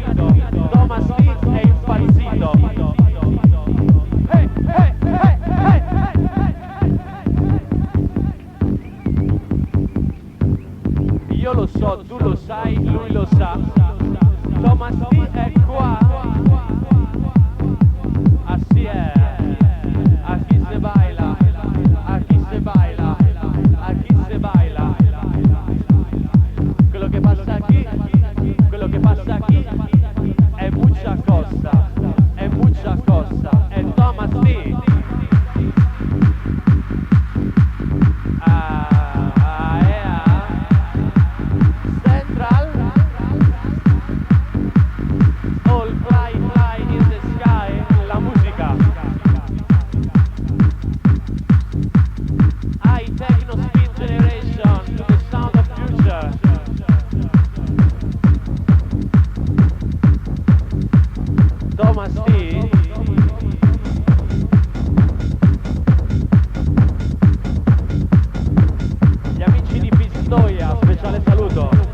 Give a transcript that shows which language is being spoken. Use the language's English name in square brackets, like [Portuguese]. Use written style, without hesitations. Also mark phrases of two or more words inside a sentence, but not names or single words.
[Italian] Thomas D è impazzito. [English] Hey, hey, hey, hey, hey. [Italian] Io lo so, tu lo sai, lui lo sa. Thomas D è qua. [Spanish] Así è. Aquí se baila. Aquí se baila. Aquí se baila. [Italian] Quello che passa aquí è [Spanish] mucha cosa. [Italian] È [Spanish] mucha cosa. [Italian] È Thomas D. Central. [English] All fly, fly in the sky. [Italian] La musica. [English] High techno speed generation. To the sound of future. Thomas D. [Italian] Gli amici di Pistoia, speciale saluto.